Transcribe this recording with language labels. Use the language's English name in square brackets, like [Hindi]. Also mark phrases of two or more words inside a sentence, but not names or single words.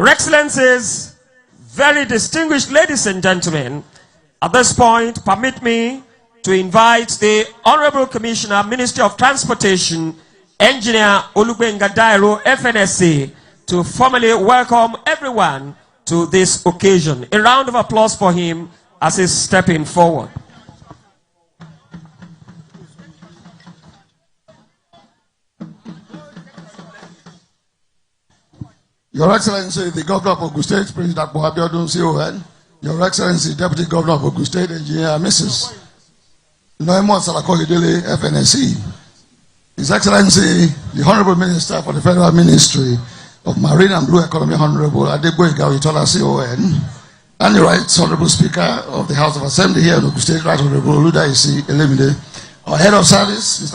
[English] Your Excellencies, Very distinguished ladies and gentlemen, at this point, permit me to invite the Honorable Commissioner, Ministry of Transportation, Engineer Olugbenga Dairo, FNSA, to formally welcome everyone to this occasion. A round of applause for him as he's stepping forward. Your Excellency, the Governor of Ogun State, President Abiodun CON, Your Excellency, Deputy Governor of Ogun State, Engineer Mrs. Noemon Salakohidele, FNSE, His Excellency, the Honorable Minister for the Federal Ministry of Marine and Blue Economy, Honorable Adegboyega Oyetola CON, and the Right Honorable Speaker of the House of Assembly here in Ogun State, Right Honorable Oludaisi Elemide, our Head of Service, Mr.